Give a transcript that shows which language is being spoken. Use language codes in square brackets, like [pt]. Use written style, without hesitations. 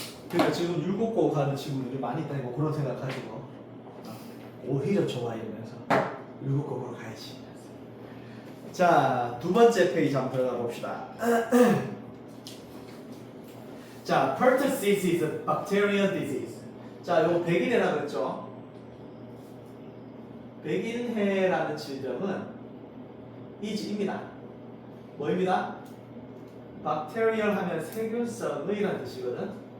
[ko] 그러니까 지금 율곡고 가는 친구들이 많이 있다는 거 그런 생각 가지고 오히려 좋아 이러면서 율곡고로 가야지. 자, 두 번째 페이지 한번 들어가 봅시다. 자, [en] pertussis is a bacterial disease. [ko] 자, 요거 백인해라 그랬죠? 백인해라는 질병은 이지입니다. 뭐입니다? bacterial 하면 세균성의라는 뜻이거든.